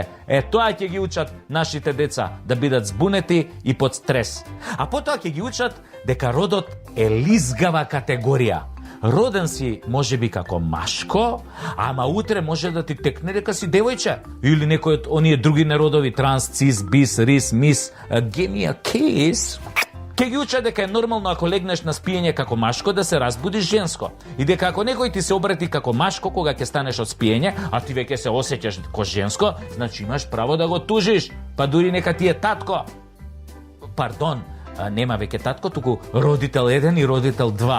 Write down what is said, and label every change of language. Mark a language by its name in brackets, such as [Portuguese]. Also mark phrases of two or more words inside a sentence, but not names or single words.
[Macedonian] Тоа ќе ги учат нашите деца, да бидат збунети и под стрес. А потоа ќе ги учат дека родот е лизгава категорија. Роден си можеби како машко, ама утре може да ти текне дека си девојче. Или некој од оние други народови, транс, цис, бис, рис, [English] мис, give me a kiss. [Macedonian] Ке ги учат дека е нормално ако легнеш на спиење како машко да се разбудиш женско. И дека ако некој ти се обрати како машко кога ќе станеш од спиење, а ти веќе се осеќаш ко женско, значи имаш право да го тужиш. Па дури нека ти е татко. Пардон, нема веќе татко, туку родител 1 и родител 2.